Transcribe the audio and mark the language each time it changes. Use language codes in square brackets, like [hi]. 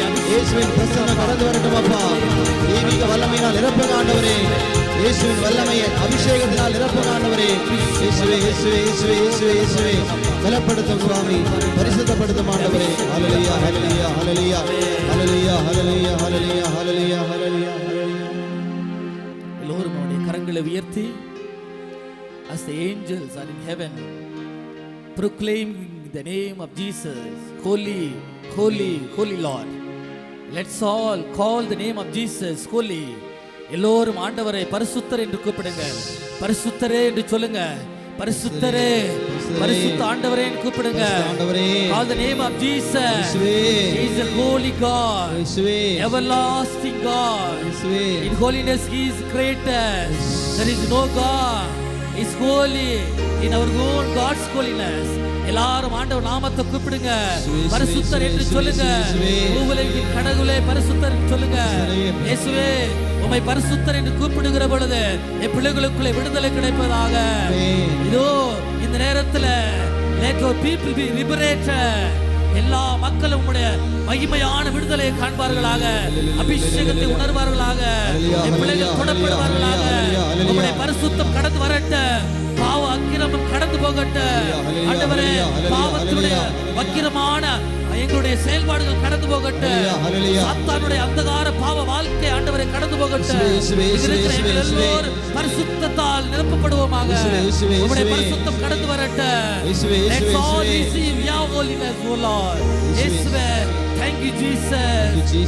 [ta] இயேசுவின் பிரசன்னம் கடந்து வரட்டும் அப்பா. தெய்வீக வல்லமையினால் நிரப்புங்க ஆண்டவரே. இயேசுவின் வல்லமையை அபிஷேகத்தினால் நிரப்புங்க ஆண்டவரே. இயேசுவே இயேசுவே இயேசுவே இயேசுவே இயேசுவே. பலப்படுத்தும் சுவாமி. பரிசுத்தப்படுத்தும் ஆண்டவரே. ஹல்லேலூயா ஹல்லேலூயா ஹல்லேலூயா ஹல்லேலூயா ஹல்லேலூயா ஹல்லேலூயா ஹல்லேலூயா ஹல்லேலூயா. எல்லோரும் அவருடைய கரங்களை உயர்த்தி [en] as the angels are in heaven proclaiming the name of Jesus, holy holy holy Lord. Let's all call the name of Jesus holy. [ta] எல்லோரும் ஆண்டவரை பரிசுத்தர் என்று கூப்பிடுங்க. பரிசுத்தரே என்று சொல்லுங்க. பரிசுத்தரே பரிசுத்த ஆண்டவரே என்று கூப்பிடுங்க. [en] Call the name of Jesus. He is the holy God, everlasting God. In holiness He is greatest. There is no God is holy in our own God's holiness. [ta] எல்லாரும் ஆண்டவர் நாமத்தை கூப்பிடுங்க. பரிசுத்தர் என்று சொல்லுங்க. உலகின் கடவுளே பரிசுத்தர் என்று சொல்லுங்க. இயேசுவே உம்மை பரிசுத்தர் என்று கூப்பிடுகிற பொழுது என் பிள்ளைகளுக்குள்ளே விடுதலை கிடைப்பதாக. இதோ இந்த நேரத்தில் [en] let your people be liberated. [ta] எல்லா மக்களும் உம்முடைய மகிமையான விடுதலையை காண்பார்களாக, அபிஷேகத்தை உணர்வார்களாக, என் பிள்ளைகள் தொடப்படுவார்களாக. உம்முடைய பரிசுத்தம் கடந்து வரட்ட, பாவ அக்கிரமம் கடந்து போகட்ட. ஆண்டவரே, பாவத்தினுடைய வக்கிரமான எங்களுடைய செயல்பாடுகள் கடந்து போகட்ட. சாத்தானுடைய அந்தகார பாவ வாழ்க்கை ஆண்டவரை கடந்து போகட்ட. இருக்கிற எங்கள் எல்லோரும் பரிசுத்தத்தால் நிரப்பப்படுவோமாக. உம்முடைய பரிசுத்தம் கடந்து வரட்ட. [en] Let's all receive your holiness, O Lord. இயேசுவே, thank you Jesus.